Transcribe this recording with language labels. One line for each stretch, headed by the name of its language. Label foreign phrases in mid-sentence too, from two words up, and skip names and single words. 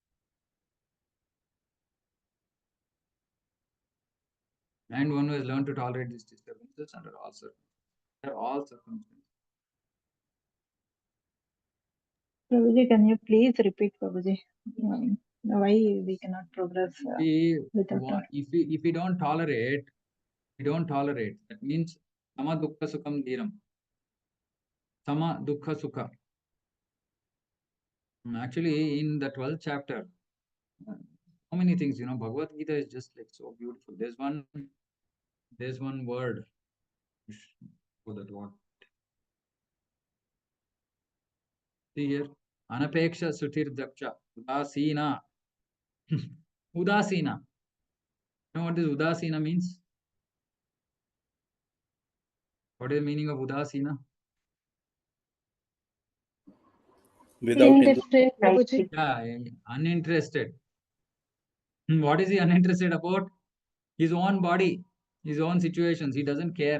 English: And one who has learned to tolerate these disturbances under all circumstances. Prabhuji, can you please repeat, Prabhuji? Why we cannot progress without that? If we don't tolerate, that means
Sanskrit: सम दुःख सुखम् धीरम्. सम दुःख सुख.
English: Actually, in the 12th chapter, so many things, Bhagavad Gita is just like so beautiful. There's one word. For that word. See here,
Sanskrit: अनपेक्ष सुतिर् दक्ष उदासीन.
English: Udasina. You know what this udasina means? What is the meaning of udasina? Without Interested, Prabhuji. Yeah, uninterested. What is he uninterested about? His own body, his own situations.